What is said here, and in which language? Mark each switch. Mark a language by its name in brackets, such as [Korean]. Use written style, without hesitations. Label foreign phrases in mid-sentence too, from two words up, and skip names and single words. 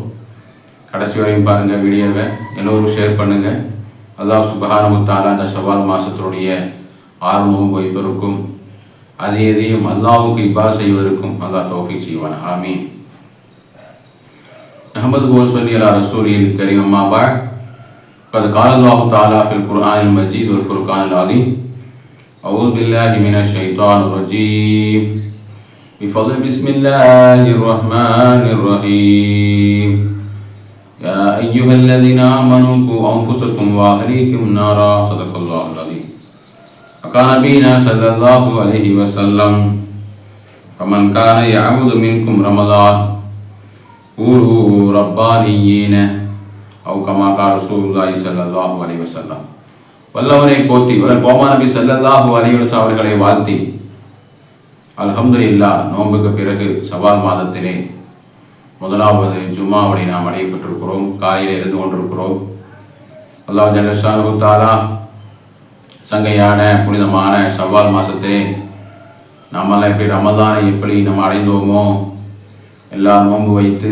[Tamil] கடைசி வரையும் பாருங்கள், வீடியோவை எல்லோரும் ஷேர் பண்ணுங்கள். [Arabic] الله سبحانه وتعالى [Tamil] அந்த ஷவ்வால் மாதத்தினுடைய 6 நோன்பு வைப்பதற்கும் அது எதையும் அல்லாஹ்வுக்கு இபாதத் செய்வதற்கும் அல்லாஹ் தௌஃபீக் செய்வான். [Arabic] آمين. أحمد صلي على رسوله الكريم. أما بعد. قد قال الله تعالى في القرآن المجيد والفرقان العظيم أعوذ بالله من الشيطان الرجيم بفضل بسم الله الرحمن الرحيم يا أيها الذين آمنوا قوا أنفسكم وأهليكم نارا صدق الله العظيم. وقال نبينا صلى الله عليه وسلم فمن كان يعبد منكم رمضان قولوا ربانيين أو كما قال رسول الله صلى الله عليه وسلم. [Tamil] வல்லவனை போற்றி கோமா நபி [Arabic] صلى الله عليه وسلم [Tamil] அவர்களை வாழ்த்தி அல்ஹம்துலில்லாஹ், நோன்புக்கு பிறகு ஷவ்வால் மாதத்திலே முதலாவது ஜும்மாவை நாம் அடையப்பட்டிருக்கிறோம். காலையில் இருந்து கொண்டிருக்கிறோம். [Arabic] الله جل شأنه تعالى [Tamil] சங்கையான புனிதமான ஷவ்வால் மாதத்திலே நம்மெல்லாம் எப்படி ரமலானை எப்படி நம்ம அடைந்தோமோ, எல்லா நோன்பு வைத்து